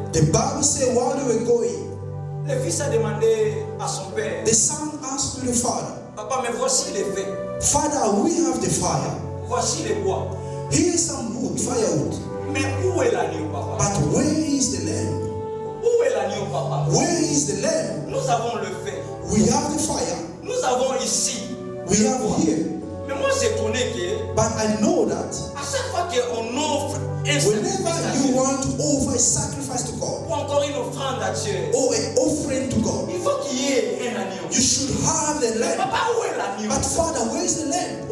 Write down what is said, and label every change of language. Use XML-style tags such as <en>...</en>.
<en>The Bible says while they were going,</en> <fr>Le fils a demandé à son père,</fr> <en>the son asked to the father,</en> <fr>papa, mais voici les faits.</fr> <en>Father, we have the fire.</en> <fr>Voici les bois.</fr> <en>Here's some wood, firewood.</en> <fr>Mais où est l'agneau, papa?</fr> <en>But where is the lamb?</en> <fr>Où est l'agneau, papa?</fr> <en>Where is the lamb?</en> <fr>Nous avons le fait.</fr> <en>We have the fire.</en> <fr>Nous avons ici.</fr> <en>We have here.</en> <fr>Mais moi, j'ai étonné que</fr> <en>But I know that</en> <fr>à chaque fois qu'on offre un sacrifice</fr> <en>whenever</en> <fr>à</fr> <en>you</en> <fr>Dieu,</fr> <en>want to offer a sacrifice to God</en> <fr>ou encore une offrande à Dieu,</fr> <en>or an offering to God,</en> <fr>il faut qu'il y ait un agneau.</fr> <en>you should have the lamb.</en> <fr>Papa, où est l'agneau?</fr> <en>But Father, where is the lamb?</en>